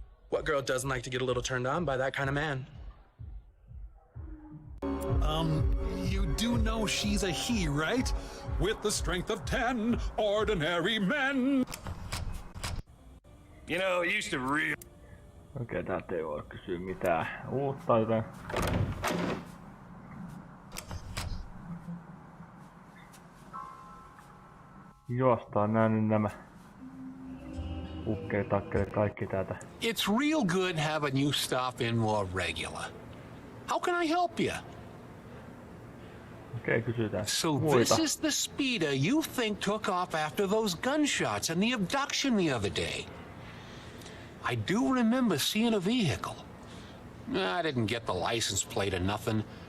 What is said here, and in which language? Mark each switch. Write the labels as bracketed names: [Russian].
[English] What girl doesn't like to get a little turned on by that kind of man? You do know she's a he, right? With the strength of 10 ordinary men. You know, it used to really... [Finnish] Okei, täältä ei voi kysyä mitään uutta, joten... Juostaan nyt nämä ukkelit kaikki täältä. [English] It's real good having you stop in more regular. How can I help you? [Finnish] Okei, kysytään [English] So [Finnish] muita. [English] this is the speeder you think took off after those gunshots and the abduction the other day. I do remember seeing a vehicle. I didn't get the license plate or nothing.